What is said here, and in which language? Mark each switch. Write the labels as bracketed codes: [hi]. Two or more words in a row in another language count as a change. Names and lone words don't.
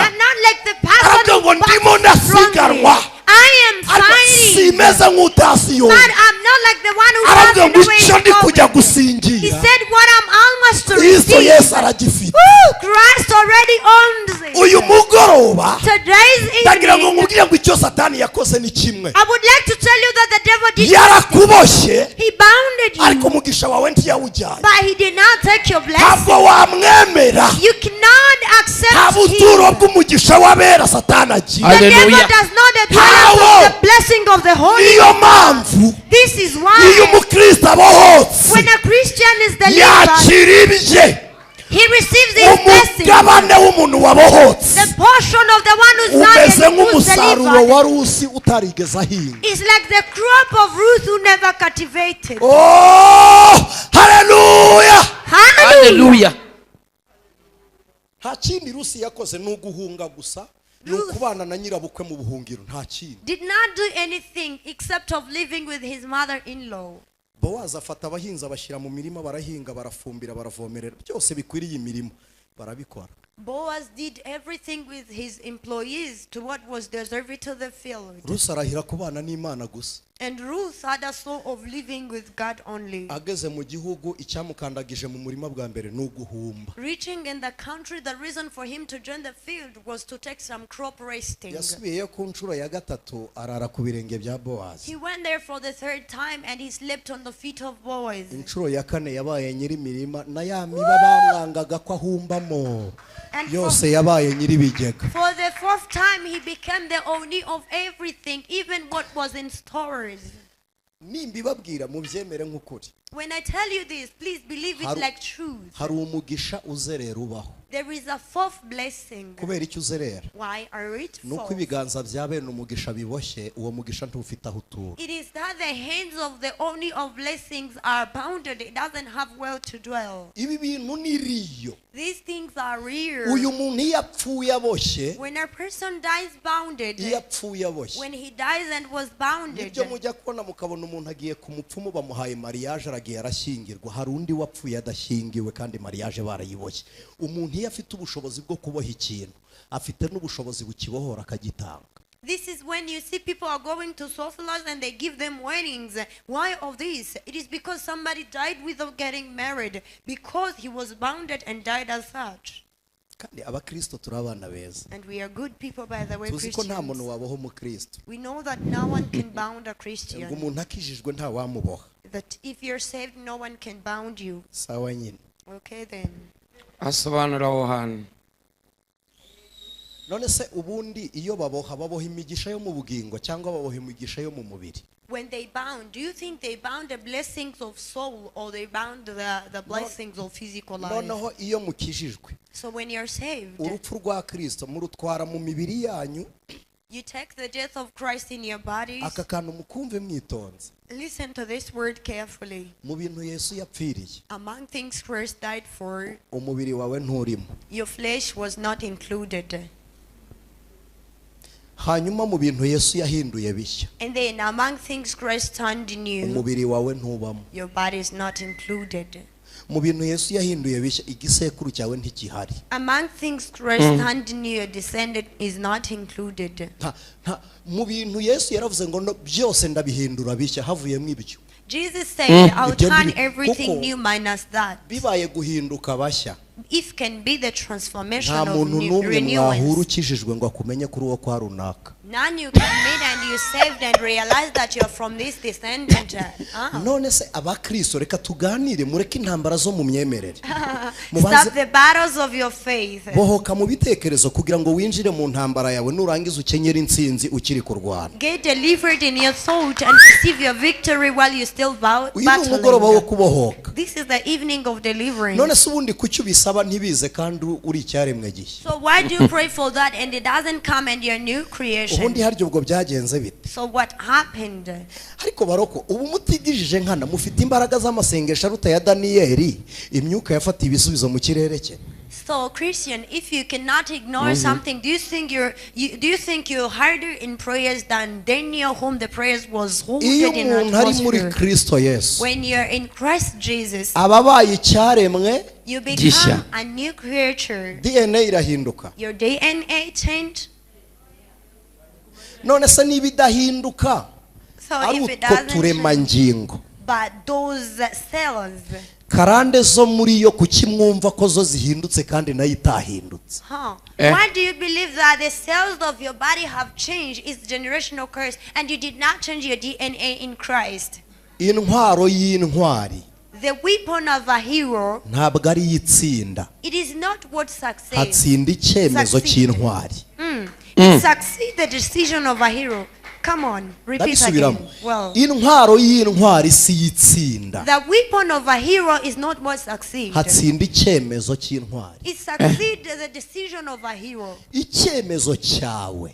[en] I'm not like the person who [rw] ndimo ndasiganwa. [en] I am fighting. [rw] Simeze nk'utasi yo. [en] But I'm not like the one who [rw] yaravuga ngo [en] the way [rw] icyo ndi [en] he's [rw] kujya [en] going. He [rw] gusingira [en] said, what I'm almost to [rw] Kristo [en] receive, [rw] Yesu aragifite. [en] Christ already owns it. [rw] Uyu mugoroba [en] Today's [rw] ndagira ngo [en] evening, [rw] nkubwire ngo icyo Satani yakoze ni kimwe. [en] I would like to tell you that the devil did [rw] Yarakuboshye [en] he bounded [rw] ariko [en] you, [rw] umugisha wawe ntiyawujyanye. [en] but he did not take your blessing. [rw] Ntabwo wamwemera. [en] You cannot [rw] Nta [en] accept [rw] buturo [en] him. [rw] bw'umugisha w'abera Satani agira. [en] The devil Hallelujah. does not dwell Power. on the blessing of the Holy [rw] Niyo [en] Ghost. [rw] mpamvu [en] This is [rw] iyo [en] why [rw] umukristo abohotse [en] when a Christian is delivered, [rw] yakira ibye. [en] he receives his blessing. [rw] Umugabane w'umuntu wabohotse [en] The portion of the one who's not [rw] umeze [en] and who's [rw] nk'umusaruro [en] delivered [rw] wari usi utarigeze ahinga. [en] is like the crop of Ruth who never cultivated. [rw] Oh, haleluya. [en] Hallelujah. [rw] Nta kindi Rusi yakoze ni uguhunga gusa, ni ukubana na nyirabukwe mu buhungiro, nta kindi. [en] Did not do anything except of living with his mother-in-law. [rw] Bowazi afata abahinzi abashyira mu mirima, barahinga, barafumbira, baravomerera, byose bikwiriye imirimo barabikora. [en] Boaz did everything with his employees to what was deserved to the field. [rw] Rusi arahira kubana n'Imana gusa. [en] And Ruth had a soul of living with God only. [rw] Ageze mu gihugu icyamukandagije mu murima bwa mbere ni uguhumba. [en] Reaching in the country, the reason for him to join the field was to take some crop resting. [rw] Yasubiyeyo ku nshuro ya gatatu arara ku birenge bya Bowazi. [en] He went there for the third time and he slept on the feet of Boaz. [rw] Inshuro ya kane yabaye nyiri mirima na ya miba bamwangaga ko ahumbamo [en] And [rw] yose yabaye nyiri bigega. [en] for the fourth time, he became the owner of everything, even what was in storage. [rw] Nimbibabwira mubyemere nk'ukuri. [en] When I tell you this, please believe it like truth. [rw] Hari umugisha uzerera ubaho. [en] There is a fourth blessing. [rw] Kubera icyo uzerera? [en] Why are it [rw] Nuko [en] fourth? [rw] ibiganza bya bene umugisha biboshye, uwo mugisha ntufite aho utura. [en] It is that the hands of the owner of blessings are bounded. It doesn't have well to dwell. [rw] Ibi bintu ni riyo. [en] These things are real. [rw] Uyu muntu iyo apfuye aboshye, [en] When a person dies bounded, [rw] iyo apfuye aboshye, [en] when he dies and was bounded, [rw] nibyo mujya kubona mukabona umuntu agiye ku mupfumu bamuhaye mariage aragiye arashyingirwa. Hari undi wapfuye adashyingiwe kandi mariage barayiboshye. Umuntu iyo afite ubushobozi bwo kuboha ikintu, afite n'ubushobozi bukibohora akagitanga. [en] this is when you see people are going to sorcerers and they give them weddings. Why of this? It is because somebody died without getting married, because he was bounded and died as such. [rw] Kandi abakristo turi abana beza. [en] And we are good people, by the way, [rw] Tuzi ko nta muntu [en] Christians. [rw] wabaho umukristo. [en] We know that no one can bound a [rw] Ngo [en] Christian. [rw] umuntu akijijwe nta wamuboha. [en] That if you're saved, no one can bound you. [rw] Sawa nyine. [en] Okay then. [rw] Asobanura aho hantu. None se ubundi iyo baboha imigisha yo mu bugingo cyangwa baboha imigisha yo mu mubiri? [en] When they bound, do you think they bound the blessings of soul or they bound the blessings of physical life? [rw] Noneho iyo mukijijwe, [en] So when you're saved, [rw] urupfu rwa Kristo murutwara mu mibiri yanyu, [en] you take the death of Christ in your bodies. [rw] aka kantu mukumve mwitonze. [en] Listen to this word carefully. [rw] Mu bintu Yesu yapfiriye, [en] Among things Christ died for, [rw] umubiri wawe nturimo. [en] your flesh was not included. [rw] Hanyuma mu bintu Yesu yahinduye bishya, [en] And then among things Christ turned new, [rw] umubiri wawe ntubamo. [en] your body is not included. [rw] Mu bintu Yesu yahinduye bishya, igisekuru cyawe ntikihari. [en] Among things Christ turned new, your descendant is not included. [rw] Mu bintu Yesu yaravuze ngo byose ndabihindura bishya, havuyemo ibyo. [en] Jesus said, I'll [rw] Ibyo [en] turn [rw] biri- [en] everything [rw] kuko [en] new minus that. [rw] bibaye guhinduka bashya, [en] If can be the transformation [rw] nta [en] of [rw] muntu n'umwe mwahura [en] renewance. [rw] ukijijwe ngo akumenye kuri uwo kwa runaka. [en] None you can meet and you saved and realize that you're from this descendant. [rw] None se abakristo reka tuganire, mureke intambara zo mu myemerere. [en] Stop the battles of your faith. [rw] Bohoka mu bitekerezo kugira ngo winjire mu ntambara yawe, nurangiza ukenyera intsinzi ukiri kurwana. [en] Get delivered in your thought and receive your victory while you still [rw] Uyu ni umugoroba wo [en] battling. [rw] kubohoka. [en] This is the evening of deliverance. [rw] None se ubundi kuki ubisaba ntibize kandi uri icyaremwe gishya? [en] So why do you pray for that and it doesn't come and you're new creation? [rw] Ubundi haryo ubwo byagenze bite? [en] So what happened? [rw] Ariko baroko ubu mutigijije nkana, mufite imbaraga z'amasengesho aruta ya Daniyeli, imyuka yafata ibisubizo mu kirere cye. [en] So Christian, if you cannot ignore something, do you think you're harder in prayers than Daniel, whom the prayers was [rw] Iyo [en] holded in [rw] umuntu ari muri [en] atmosphere? [rw] Kristo Yesu, [en] When you're in Christ Jesus, [rw] ababaye icyaremwe, [en] you [rw] Gisha. [en] become a new creature. [rw] DNA irahinduka. [en] Your DNA changed. [rw] None se niba idahinduka, [en] So [rw] ari [en] if it [rw] utwo [en] doesn't change, [rw] turemangingo [en] by those cells. [rw] karande zo muri yo kuki mwumva ko zo zihindutse kandi nayo itahindutse? [en] Why do you believe that the cells of your body have changed? It's generational curse, and you did not change your DNA in Christ. [rw] Intwaro y'intwari [en] The weapon of a hero, [rw] ntabwo ari itsinda, [en] it is not what succeeds. [rw] hatsinda icyemezo cy'intwari. [en] It succeeds the decision of a hero. Come on, repeat again. Well, [rw] intwaro y'intwari si itsinda, [en] the weapon of a hero is not what succeeds. [rw] hatsinda icyemezo cy'intwari. [en] It succeeds the decision of a hero. [rw] Icyemezo cyawe